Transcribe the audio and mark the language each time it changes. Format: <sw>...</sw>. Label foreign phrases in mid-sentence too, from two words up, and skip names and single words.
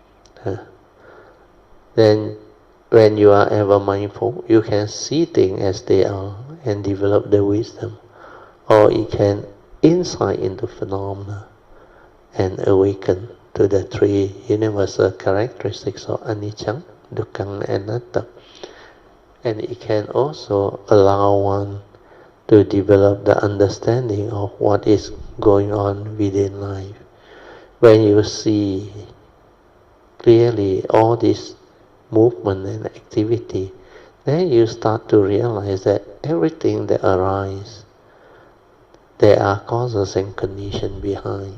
<en>Then when you are ever mindful, you can see things as they are and develop the wisdom, or you can insight into phenomena and awaken to the three universal characteristics of anicca, dukkha, and anatta. And it can also allow one to develop the understanding of what is going on within life. When you see clearly all this movement and activity, then you start to realize that everything that arises, there are causes and conditions behind.</en>